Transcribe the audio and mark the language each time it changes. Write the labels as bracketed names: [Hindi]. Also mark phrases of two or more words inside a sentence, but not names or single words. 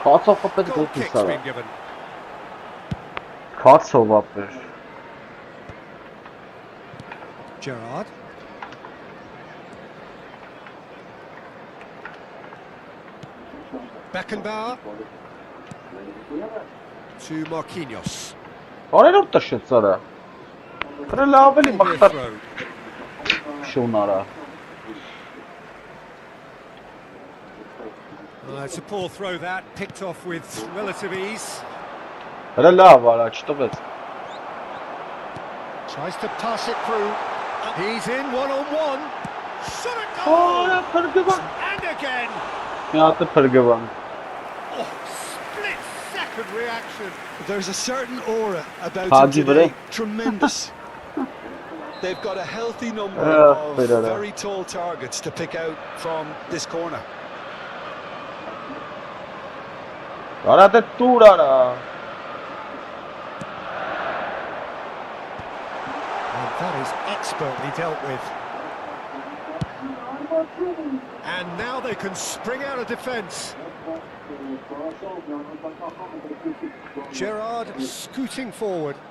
[English] Goal kick's been given. Gerrard. Beckenbauer to Marquinhos. [Armenian] Արել որ տշեց արա։ Դրա լավ էլի մախտար շունարա։ [English] It's a poor throw that, picked off with relative ease. [Armenian] Դրա լավ արա, չտվեց։ [English] Tries to pass it through. He's in one-on-one. Shot it Օրա goal! [Armenian] փրկվան։ [English] And again. [Armenian] Մի հատ է փրկվան։ [English] Oh, split-second reaction. There's a certain aura about [Turkish] Hadi [English] him today. [Turkish] bre. [English] Tremendous. They've got a healthy number Ah, of better. very tall targets to pick out from this corner. [Armenian] Արա դե տուր արա։ [English] And that is expertly dealt with. And now they can spring out of defence. Gerrard scooting forward.